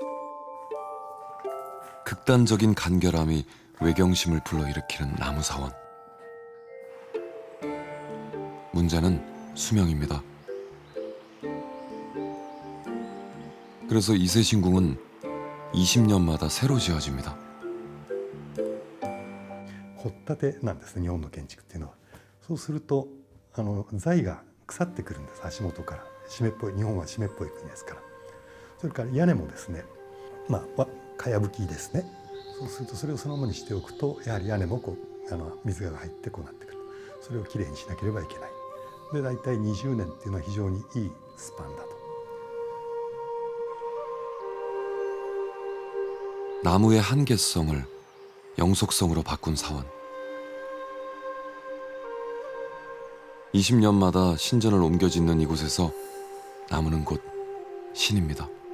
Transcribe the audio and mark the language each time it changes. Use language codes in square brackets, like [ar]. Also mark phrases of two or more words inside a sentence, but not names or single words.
[ko] 극단적인 간결함이 외경심을 불러일으키는 나무 사원. 문제는 수명입니다. 그래서 이세신궁은 20년마다 새로 지어집니다. [ja] 掘ったてなんですね、日本の建築っていうのは。そうすると材が腐ってくるんです、足元から。湿っぽい、日本は湿っぽい国ですから。それから屋根もですね、かやぶきですね。そうするとそれをそのままにしておくと、やはり屋根も水が入ってこうなってくる。それをきれいにしなければいけない。で大体20年っていうのは非常にいいスパンだと。 [ko] 나무의 한계성을 영속성으로 바꾼 사원. 20년마다 신전을 옮겨 짓는 이곳에서 나무는 곧 신입니다.